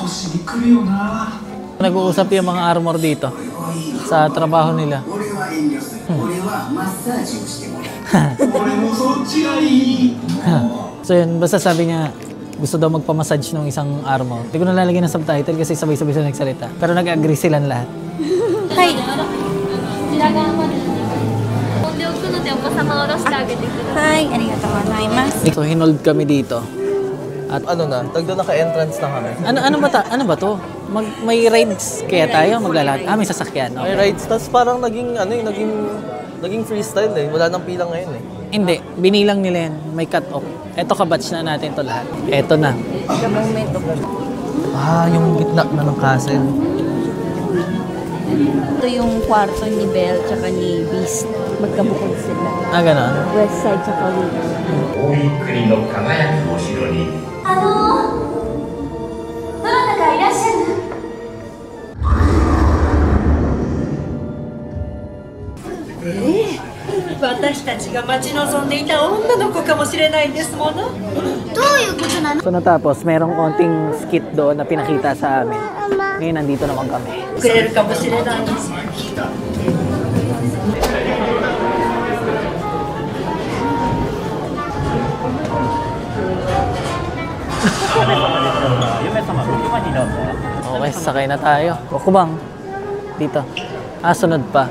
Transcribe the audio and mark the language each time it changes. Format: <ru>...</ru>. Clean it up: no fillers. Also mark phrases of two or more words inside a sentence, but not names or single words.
<tl>Nag-uusap yung mga armor dito sa trabaho nila. So yun, basta sabi niya, gusto daw magpamassage ng isang armor. Hindi ko nalalagay ng subtitle kasi sabay-sabay sila nagsalita. Pero nag-agree silang lahat. Hi.</tl> <ja>飛んでおくのでお子様を下ろしてあげてください。 Hi, ありがとうございます.</ja> <tl>So hinold kami dito. At Tagdo naka-entrance na kami. ano ba to? May rides kaya tayo maglalakad. May sasakyan. May Okay. rides, tas parang naging freestyle eh. Wala nang pilang ngayon eh. Hindi, binilang nila yan. May cut-off. Eto kabatch na natin to lahat. Eto na.</tl> <en>The moment of...</en> <tl>Yung gitna na ng castle. Ito yung kwarto ni Belle tsaka ni Beast. Magkabukod sila. Ganon.</tl> <en>West side</en> <tl>tsaka West.</tl> <ja>大井国の輝くお城にどなたかいらっしゃる？</ja> <tl>Bakit</tl> <ja>私たちが待ち望んでいた女の子かもしれないんですもの。どういうことなの?</ja> <tl>So natapos, merong konting skit doon na pinakita sa amin. Ngayon nandito naman kami.</tl> <ja>くれるかもしれないんです。</ja> <tl>Okay, sasakay na tayo. Bukubang. Dito. Sunod pa.</tl>